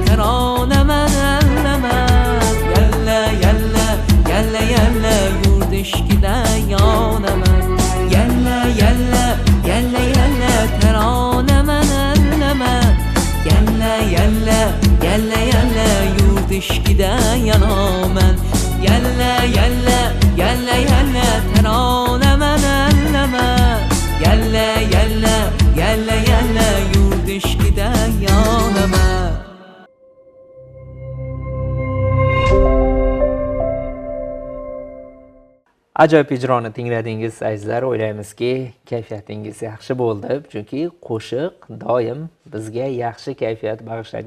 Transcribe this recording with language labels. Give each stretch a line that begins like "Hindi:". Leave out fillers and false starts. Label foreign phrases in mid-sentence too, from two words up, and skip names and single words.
Uyghur: teranemen elleme Yelle yelle yelle yelle yurt işkide yanamen Yelle yelle yelle yelle teranemen elleme Yelle yelle yelle yelle yurt işkide yanamen Yelle yelle yelle yelle teranemen elleme Yelle yelle yelle yelle yurt işkide yanamen
Uzbek: Ajoyib ijroni tingladingiz azizlar, o'ylaymizki kayfiyatingiz yaxshi bo'ldi, chunki qo'shiq doim bizga yaxshi kayfiyat bag'ishlaydi.